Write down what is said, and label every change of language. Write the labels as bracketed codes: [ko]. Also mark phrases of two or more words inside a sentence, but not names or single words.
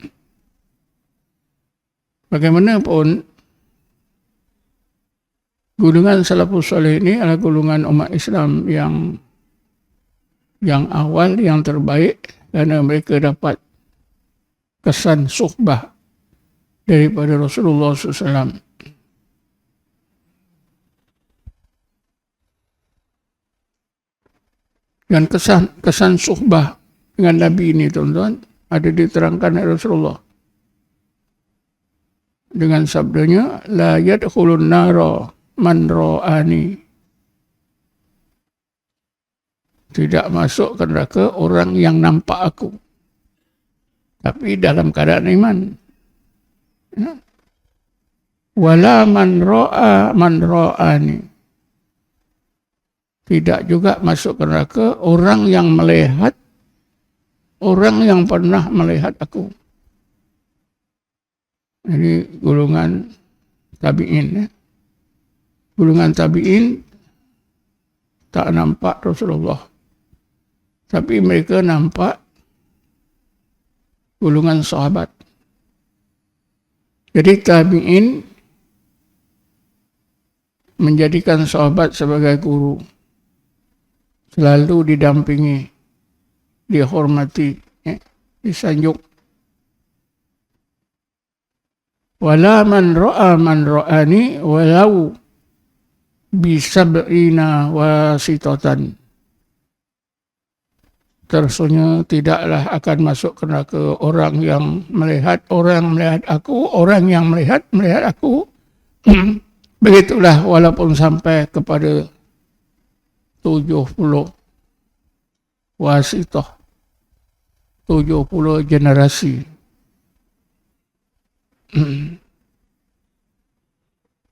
[ms] Bagaimanapun golongan [ar] السلف الصالح [ms] ini adalah golongan umat Islam yang awal, yang terbaik, karena mereka dapat kesan suhbah daripada Rasulullah SAW. Dan kesan suhbah dengan Nabi ini, tuan-tuan, ada diterangkan oleh Rasulullah dengan sabdanya, [ar] لا يدخلن النار من رآني. [ms] Tidak masuk ke neraka orang yang nampak aku, tapi dalam keadaan iman. [ar] ولا من رأى من رآني. [ms] Tidak juga masuk ke neraka orang yang melihat orang yang pernah melihat aku. Jadi golongan tabi'in. Golongan tabi'in tak nampak Rasulullah, tapi mereka nampak golongan sahabat. Jadi tabi'in menjadikan sahabat sebagai guru, selalu didampingi, dihormati, disanjung. [ar] ولا من رأى من رآني ولو بسبعين واسطة. [ms] Tersunya tidaklah akan masuk ke neraka orang yang melihat aku, orang yang melihat aku. Begitulah walaupun sampai kepada 70 wasitah, 70 generasi.